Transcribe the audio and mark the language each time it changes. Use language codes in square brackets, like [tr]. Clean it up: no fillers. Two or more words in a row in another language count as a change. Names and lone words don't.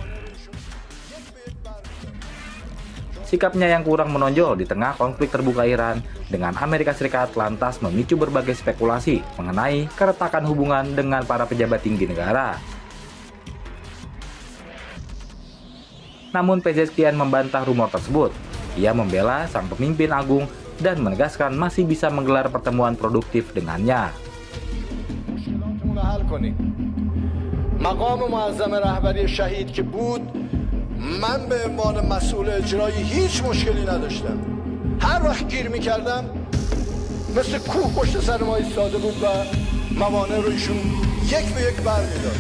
[id] Sikapnya yang kurang menonjol di tengah konflik terbuka Iran dengan Amerika Serikat lantas memicu berbagai spekulasi mengenai keretakan hubungan dengan para pejabat tinggi negara. Namun Pezeshkian membantah rumor tersebut. Ia membela sang pemimpin agung dan menegaskan masih bisa menggelar pertemuan produktif dengannya. [fa] مقام معظم رهبری شهید که بود من به عنوان مسئول اجرایی هیچ مشکلی نداشتم. هر وقت گیر میکردم مثل کوه پشت سر ما ایستاده بود و موانع رو ایشون یک به یک برمی‌داشت.